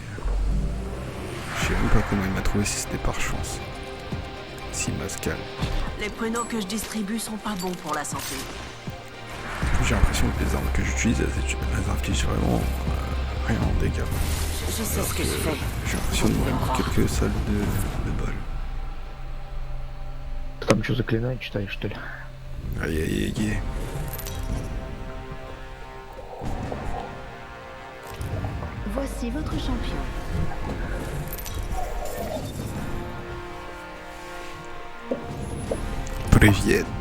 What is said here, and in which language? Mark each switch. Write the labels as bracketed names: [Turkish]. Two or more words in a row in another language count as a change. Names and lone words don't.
[French] Je sais même pas comment il m'a trouvé, si c'était par chance. S'il m'a calme. Les pruneaux que je distribue sont pas bons pour la santé. J'ai l'impression que les armes que j'utilise, elles infligent vraiment rien en dégâts. Je sais ce que je fais. J'ai l'impression de mourir en quelques salles de balles. [Russian] Там что, заклинать читаешь, что ли? [French] Aïe aïe aïe. Voici votre champion. [Russian] Привет.